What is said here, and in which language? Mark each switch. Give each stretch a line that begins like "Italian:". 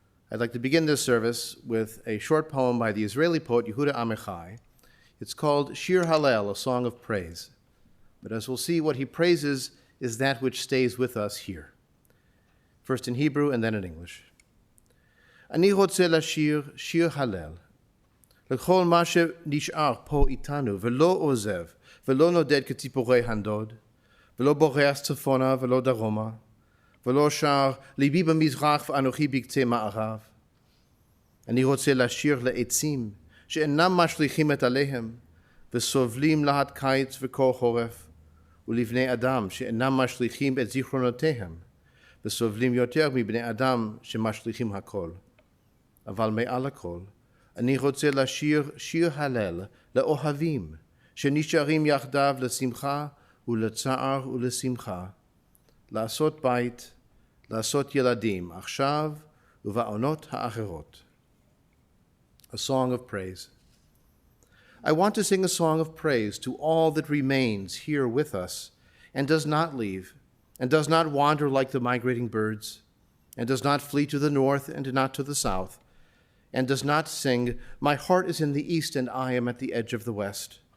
English: I'd like to begin this service with a short poem by the Israeli poet Yehuda Amichai. It's called Shir Hallel, a song of praise. But as we'll see, what he praises is that which stays with us here. First in Hebrew and then in English.
Hebrew: Ani רוצה לשיר שיר הלל, לכל מה שנשאר פה איתנו, ולא עוזב, ולא נודד כציפורי הנדוד, ולא בורח צפונה ולא דרומה, ולא שר ליבי במזרח ואנוכי בקצה מערב. אני רוצה לשיר לעצים, שאינם משליכים את עליהם, וסובלים להט קיץ וקור חורף, ולבני אדם שאינם משליכים את זיכרונותיהם, וסובלים יותר מבני אדם שמשליכים הכל. אבל מעל הכל, אני רוצה לשיר שיר הלל לאוהבים, שנשארים יחדיו לשמחה ולצער ולשמחה, לעשות בית, לעשות ילדים, עכשיו ובעונות האחרות.
English: A song of praise. I want to sing a song of praise to all that remains here with us and does not leave, and does not wander like the migrating birds, and does not flee to the north and not to the south, and does not sing, "My heart is in the east and I am at the edge of the west."